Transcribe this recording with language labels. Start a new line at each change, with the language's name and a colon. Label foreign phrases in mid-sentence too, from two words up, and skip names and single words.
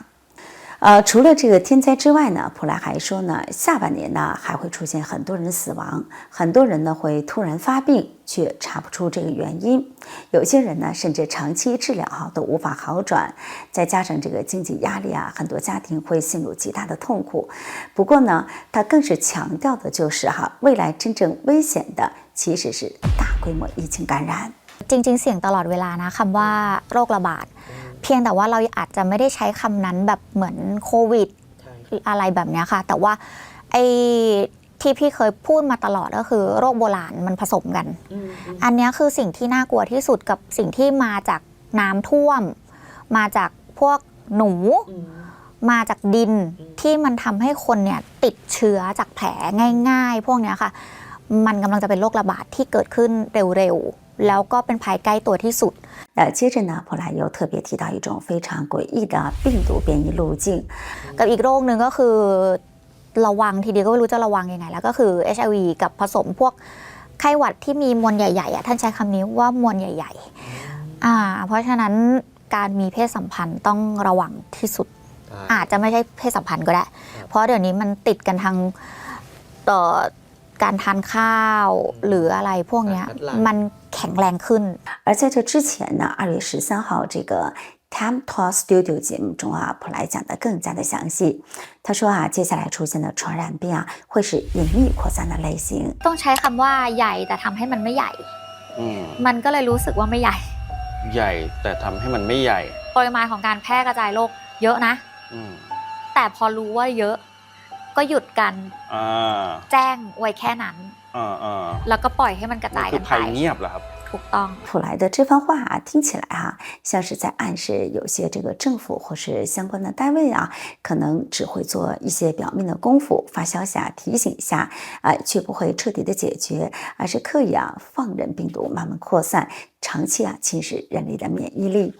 Chinese: 除了这个天灾之外呢，普莱还说呢，下半年呢还会出现很多人死亡，很多人呢会突然发病，却查不出这个原因。有些人呢甚至长期治疗都无法好转，再加上这个经济压力很多家庭会陷入极大的痛苦。不过呢，他更是强调的就是未来真正危险的其实是大规模疫情感染。
Thai: จริงๆเสี่ยงตลอดเวลานะคำว่าโรคระบาดเพียงแต่ว่าเราอาจจะไม่ได้ใช้คำนั้นแบบเหมือนโควิด อะไรแบบนี้ค่ะแต่ว่าไอ้ที่พี่เคยพูดมาตลอดก็คือโรคโบราณมันผสมกันอันนี้คือสิ่งที่น่ากลัวที่สุดกับสิ่งที่มาจากน้ำท่วมมาจากพวกหนูมาจากดินที่มันทำให้คนเนี่ยติดเชื้อจากแผลง่ายๆพวกนี้ค่ะมันกำลังจะเป็นโรคระบาดที่เกิดขึ้นเร็วๆแล้วก็เป็นภัยใกล้ตัวที่สุด
Chinese: 接着呢，普莱又特别提到一种非常诡异的病毒变异路径。
Thai: กับอีกโรคหนึ่งก็คือระวังทีเดียวก็ไม่รู้จะระวังยังไงแล้วก็คือ HIV กับผสมพวกไข้หวัดที่มีมวลใหญ่ๆท่านใช้คำนี้ว่ามวลใหญ่ๆเพราะฉะนั้นการมีเพศสัมพันธ์ต้องระวังที่สุดอาจจะไม่ใช่เพศสัมพันธ์ก็ได้เพราะเดี๋ยวนี้มันติดกันทางการทานข้าวหรืออะไรพวกนี้มันแข็งแรงขึ้น
Chinese: 而在这之前呢2月13号这个 Time Talk Studio 节目中普莱讲得更加的详细。他说接下来出现的传染病会是隐秘扩散的类型。
Thai: ต้องใช้คำว่าใหญ่แต่ทำให้มันไม่ใหญ่มันก็เลยรู้สึกว่าไม่ใหญ่ ใหญ่แต่ทำให้มันไม่ใหญ่ ปริมาณของการแพร่กระจายโรคเยอะนะแต่พอรู้ว่าเยอะก็หยุดกันแจ้งไว้แค่นั้นแล้วก็ปล่อยให้มันกระจายกันไป ภัยเงียบเหรอครับ ถูกต้อง
Chinese: 普莱的这番话啊，听起来像是在暗示有些这个政府或是相关的单位啊，可能只会做一些表面的功夫，发消息提醒一下却不会彻底的解决，而是刻意放任病毒慢慢扩散，长期侵蚀人类的免疫力。